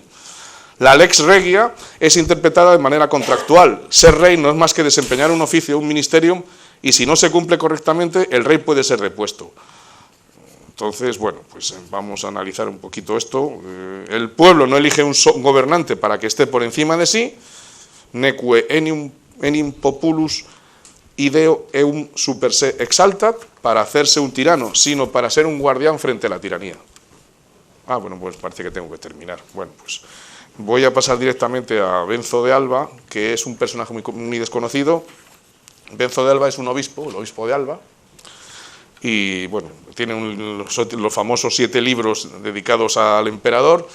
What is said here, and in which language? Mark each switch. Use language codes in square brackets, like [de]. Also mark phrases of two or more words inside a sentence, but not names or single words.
[es] La [la] lex regia [es] es interpretada de manera contractual. Ser rey no es más que desempeñar un oficio, un ministerium, y si no se cumple correctamente, el rey puede ser depuesto. Entonces, bueno, pues vamos a analizar un poquito esto. El pueblo no elige un gobernante para que esté por encima de sí, [la] neque enim populus ideo eum super se exaltat, [es] para hacerse un tirano, sino para ser un guardián frente a la tiranía. Bueno, pues parece que tengo que terminar. Bueno, pues voy a pasar directamente a Benzo de Alba, que es un personaje muy desconocido. Benzo de Alba es un obispo, el obispo de Alba, y bueno, tiene los famosos 7 libros dedicados al emperador.